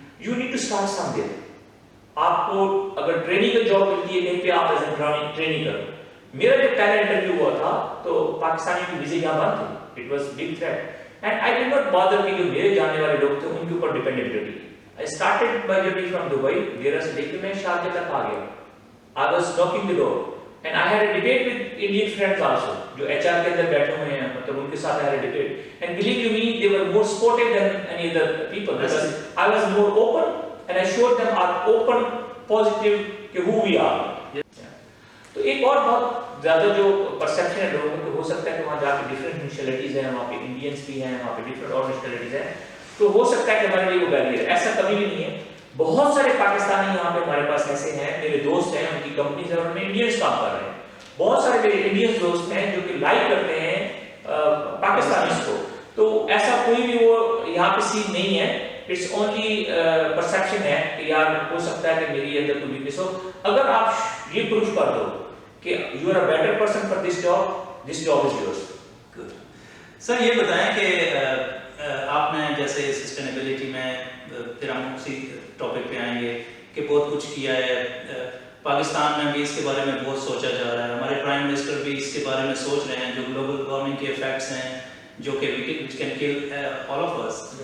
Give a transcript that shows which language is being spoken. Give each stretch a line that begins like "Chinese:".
English: You need to start somewhere.
Urdu: آپ کو اگر ٹریننگ کی جاب ملتی ہے کہیں پہ آپ ایز اے ٹریننگ کرو. میرا جب پہلا انٹرویو ہوا تھا تو پاکستانی کی ویزے یہاں بند تھے.
English: it was big threat, and I did not bother
Urdu: کہ جو میرے جاننے والے لوگ تھے ان کے اوپر
English: Dependability. I started my journey from Dubai,
Urdu: Dera se leke main Sharjah tak aa gaya.
English: I was knocking the door, and I had a debate with Indian friends also,
Urdu: jo HR ke andar baithe hue hain, matlab unke sath
English: I had a debate. And believe you me, they were more sportive than any other people, because I was more open, and I showed them our open, positive ke who we are.
Urdu: تو ایک اور بہت زیادہ جو perception ہے لوگوں کو, ہو سکتا ہے کہ وہاں جا کے ڈفرینٹ نیشنلٹیز ہیں, وہاں پہ انڈینس بھی ہیں, وہاں پہ ڈفرینٹ اور نیشنلٹیز ہیں, تو ہو سکتا ہے کہ ہمارے لیے وہ بیریئر. ایسا کبھی بھی نہیں ہے. بہت سارے پاکستانی یہاں پہ ہمارے پاس ایسے ہیں, میرے دوست ہیں, ان کی کمپنیز ہیں, ان میں انڈینس کام کر رہے ہیں. بہت سارے میرے انڈینس دوست ہیں جو کہ لائک کرتے ہیں پاکستانیز کو. تو ایسا کوئی بھی وہ یہاں پہ سین نہیں ہے.
English: it's only
Urdu: پرسیپشن ہے کہ یار ہو سکتا ہے کہ میری اندر کوئی ویکنس ہو. اگر آپ یہ پروف کر دو کہ
English: You are a better person for this job is yours.
Urdu: سر یہ بتائیں کہ آپ نے جیسے سسٹینیبلٹی میں, پھر ہم اسی ٹاپک پہ آئیں گے کہ بہت کچھ کیا ہے. پاکستان میں بھی اس کے بارے میں بہت سوچا جا رہا ہے. ہمارے پرائم منسٹر بھی اس کے بارے میں سوچ رہے ہیں جو گلوبل وارمنگ کے افیکٹس ہیں جو کہ
English: which can kill all of us.